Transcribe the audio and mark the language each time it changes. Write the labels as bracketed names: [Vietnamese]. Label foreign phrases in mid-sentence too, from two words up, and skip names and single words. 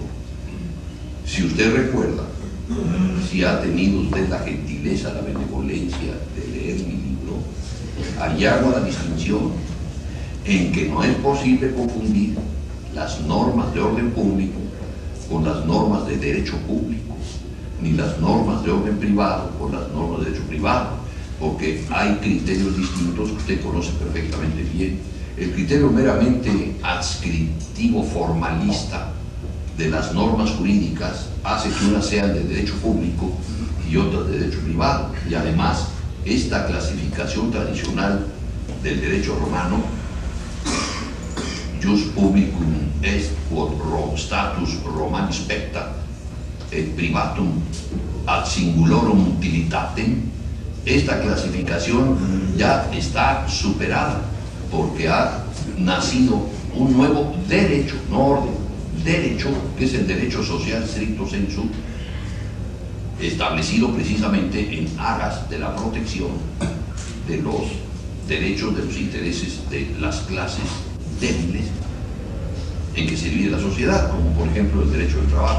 [Spanish] Si usted recuerda, si ha tenido usted la gentileza, la benevolencia de leer mi libro, allí hago la distinción en que no es posible confundir las normas de orden público con las normas de derecho público, ni las normas de orden privado con las normas de derecho privado, porque hay criterios distintos que usted conoce perfectamente bien. El criterio meramente adscriptivo formalista de las normas jurídicas hace que unas sean de derecho público y otras de derecho privado, y además esta clasificación tradicional del derecho romano, [Latin] jus publicum est quod status Romani specta et privatum ad singulorum utilitatem, [Spanish] esta clasificación ya está superada porque ha nacido un nuevo derecho, no orden, derecho, que es el derecho social [Latin] stricto sensu, [Spanish] establecido precisamente en aras de la protección de los derechos, de los intereses de las clases débiles en que se divide la sociedad, como por ejemplo el derecho al trabajo.